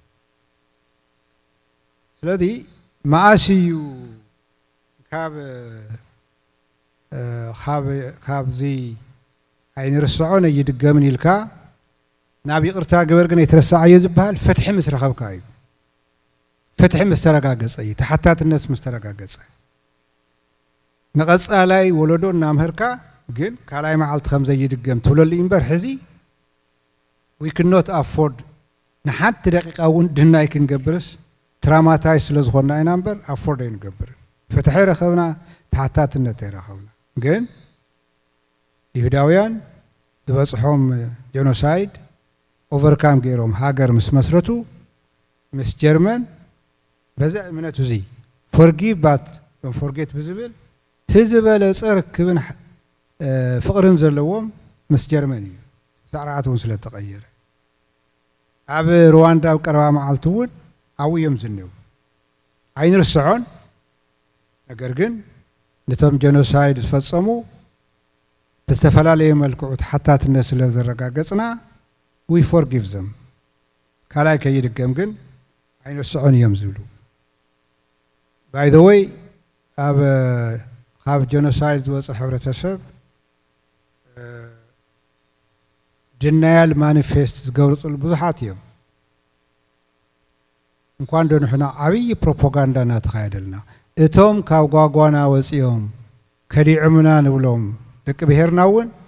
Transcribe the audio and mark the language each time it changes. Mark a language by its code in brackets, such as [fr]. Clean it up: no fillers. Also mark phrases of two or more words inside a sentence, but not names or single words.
[ti] ስለዚ ማእስዩ ካብዚ ኣይንርስዖን ኣይድገምን ኢልካ ናብ ይቕርታ ገበር ግን ኣይትረሳዕዮ ዝበሃል ፍትሒ ምስ ረኸብካ እዩ ፍትሒ ምስ ተረጋገፀ እዩ ተሓታትነት ምስ ተረጋገፀ ንቐጻላይ ወለዶ እናምህርካ ግን ካልኣይ መዓልቲ ከምዘይድገም ትብለሉ እምበር ሕዚ [en] we cannot afford [ti] ንሓንቲ ደቂቃ እውን ድናይ ክንገብርስ ትራማታይዝ ስለ ዝኾንና ኢና እምበር ኣፎርድ ኣይንገብር ፍትሒ ረኸብና ተሓታትነት ኣይረኸብና ግን ይሁዳውያን ዝበፅሖም [en] genocide overcome [ti] ገይሮም ሃገር ምስ መስረቱ ምስ ጀርመን በዛ እምነቱ እዚ [en] forgive but don't forget [ti] ብዝብል ትዝበለፀ ርክብን ፍቕርን ዘለዎም ምስ ጀርመን እዩ ስርዓቱን ስለ ተቐየረ ኣብ ሩዋንዳ ኣብ ቀረባ መዓልቲ እውን ኣብዮም ዝኔው ኣይንርስዖን ነገር ግን ነቶም ጄኖሳይድ ዝፈጸሙ ብዝተፈላለየ መልክዑ ተሓታትነት ስለ ዘረጋገፅና [en] we forgive them [ti] ካልኣይ ከይድገም ግን ኣይንርስዖን እዮም ዝብሉ [en] by the way [ti] ካብ ጄኖሳይድ ዝወፅእ ሕብረተሰብ [en] denial manifest [ti] ዝገብርፅሉ ብዙሓት እዮም እንኳን ዶ ንሕና ዓብዪ ፕሮፓጋንዳ እናተኻየደልና እቶም ካብ ጓጓና ወፂኦም ከዲዕሙና ንብሎም ደቂ ብሄርና እውን